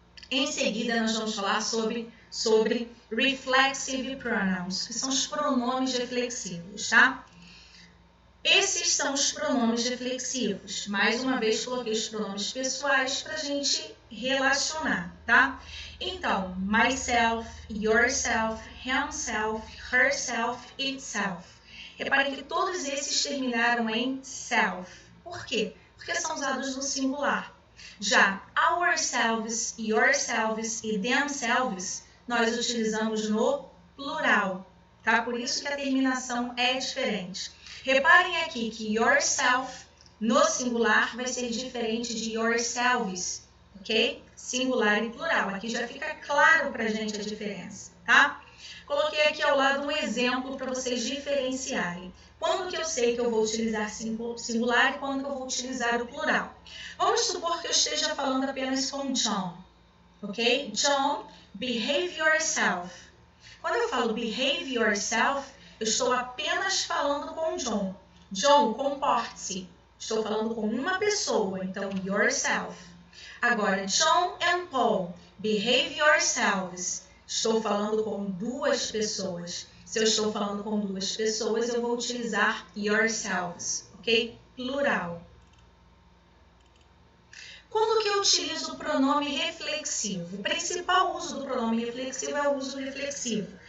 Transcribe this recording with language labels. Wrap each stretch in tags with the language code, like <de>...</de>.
<pt>Em seguida, nós vamos falar sobre reflexive pronouns, que são os pronomes reflexivos, tá? Esses são os pronomes reflexivos. Mais uma vez, coloquei os pronomes pessoais para a gente relacionar, tá? Então, myself, yourself, himself, herself, itself. Reparem que todos esses terminaram em self. Por quê? Porque são usados no singular. Já ourselves, yourselves e themselves, nós utilizamos no plural, tá? Por isso que a terminação é diferente. Reparem aqui que yourself no singular vai ser diferente de yourselves, ok? Singular e plural. Aqui já fica claro pra gente a diferença, tá? Coloquei aqui ao lado um exemplo para vocês diferenciarem. Quando que eu sei que eu vou utilizar singular e quando que eu vou utilizar o plural? Vamos supor que eu esteja falando apenas com John, ok?</pt> <en>John, behave yourself.</en> <pt>Quando eu falo behave yourself, eu estou apenas falando com John. John, comporte-se. Estou falando com uma pessoa, então yourself. Agora,</pt> <en>John and Paul, behave yourselves.</en> <pt>Estou falando com duas pessoas. Se eu estou falando com duas pessoas, eu vou utilizar yourselves, ok? Plural. Quando que eu utilizo o pronome reflexivo? O principal uso do pronome reflexivo é o uso reflexivo.</pt>